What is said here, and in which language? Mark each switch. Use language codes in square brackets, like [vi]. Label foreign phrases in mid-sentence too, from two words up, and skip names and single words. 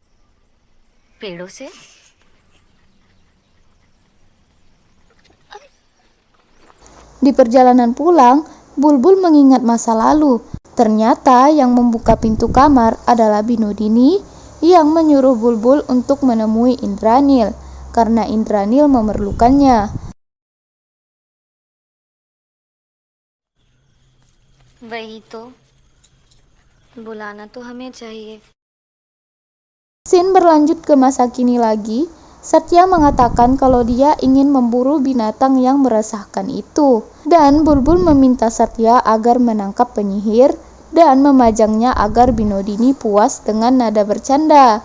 [id] Di perjalanan pulang, Bulbul mengingat masa lalu. Ternyata yang membuka pintu kamar adalah Binodini yang menyuruh Bulbul untuk menemui Indranil karena Indranil memerlukannya. [hi] वही तो बुलाना तो हमें चाहिए. [id] Scene berlanjut ke masa kini lagi. Satya mengatakan kalau dia ingin memburu binatang yang meresahkan itu, dan Bulbul meminta Satya agar menangkap penyihir dan memajangnya agar Binodini puas dengan nada bercanda.